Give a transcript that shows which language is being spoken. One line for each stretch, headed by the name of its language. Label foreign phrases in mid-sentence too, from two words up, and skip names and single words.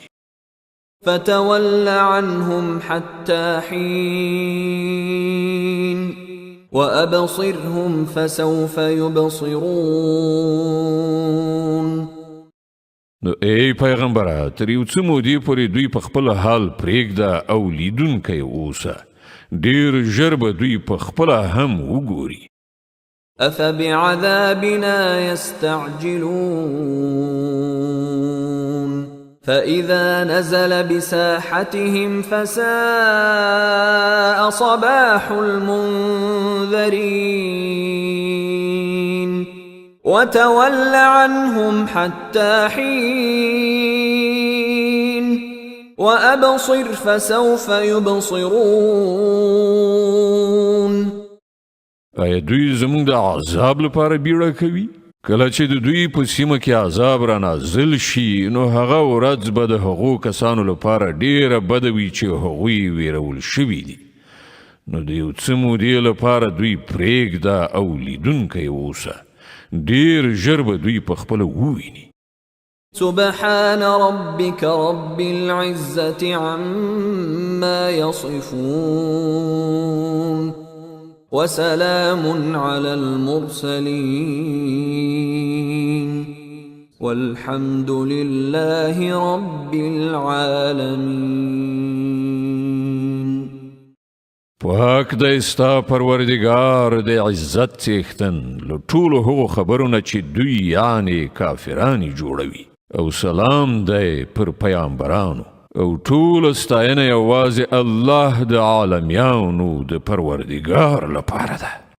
Arabic: فتول عنهم حتى حين وأبصرهم فسوف يبصرون.
Pashto: نو ای پیغمبره تر یو څه مودې پورې دوی په خپل حال پرېږده او لیدونکی اوسه ډیر ژر به دوی په خپله هم وګوري.
Arabic: أفبعذابنا يستعجلون فإذا نزل بساحتهم فساء صباح المنذرين وتول عنهم حتى حين وأبصر فسوف يبصرون.
Pashto: آیا دوی زمونږ د عذاب لپاره بیړه کوي؟ کله چې د دوی په سیمه کې عذاب را نازل شي نو هغه ورځ به د هغو کسانو لپاره ډیره بده وي چې هغوی ویرول شوي دي. نو د یو څه مودې لپاره دوی پرېږده او لیدونکی اوسه ډیر ژر به دوی په خپله وویني.
Arabic: سبحان ربك رب العزة عما يصفون وسلام على المرسلين والحمد لله رب العالمين.
Pashto: پاک دی ستا پروردگار د عزت څښتن له ټولو هغو خبرونه چې دوی یعنی کافرانی جوړوي، او سلام دی پر پیامبرانو، او ټول ستاینه یوازې الله د عالمیانو د پروردگار لپاره ده.